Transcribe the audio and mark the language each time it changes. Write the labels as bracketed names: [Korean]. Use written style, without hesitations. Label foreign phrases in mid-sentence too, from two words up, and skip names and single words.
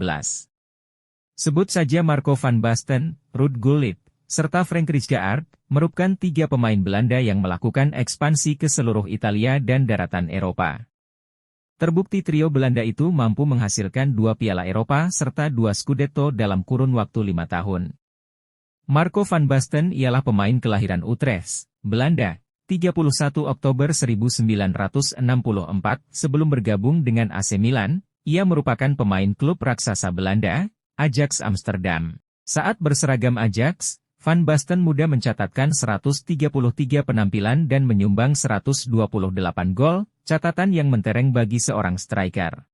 [Indonesian] Sebut saja Marco van Basten, Ruud Gullit, serta Frank Rijkaard, merupakan 3 pemain Belanda yang melakukan ekspansi ke seluruh Italia dan daratan Eropa. Terbukti trio Belanda itu mampu menghasilkan 2 Piala Eropa serta 2 Scudetto dalam kurun waktu 5 tahun. Marco van Basten ialah pemain kelahiran Utrecht, Belanda, 31 Oktober 1964, sebelum bergabung dengan AC Milan, ia merupakan pemain klub raksasa Belanda, Ajax Amsterdam. Saat berseragam Ajax, Van Basten muda mencatatkan 133 penampilan dan menyumbang 128 gol, catatan yang mentereng bagi seorang striker.